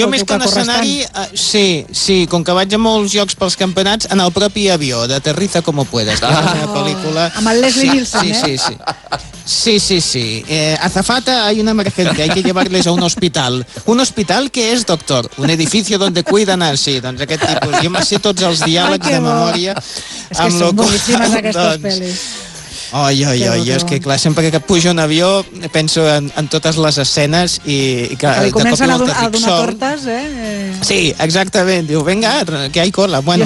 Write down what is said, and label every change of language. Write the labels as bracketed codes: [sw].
[ca] Jo més que un escenari, sí, sí, com que vaig a molts llocs pels campionats, en el propi avió, d'Aterriza como puedas, que és la pel·lícula. Amb el Leslie Nielsen, sí, eh? Sí, sí, sí. Sí, sí, sí. [es] Azafata, hay una emergencia, hay que llevarles a un hospital. ¿Un hospital qué es, doctor? Un edificio donde cuidan así, [ca] doncs aquest tipus. Jo me sé tots els diàlegs de memòria. És que són boníssimes aquestes pel·lis. Oi, és que clar, sempre que pujo un avió penso en totes les escenes i que li comencen a donar tortes, eh? Sí, exactament, diu, vinga, que hi cola. Bueno,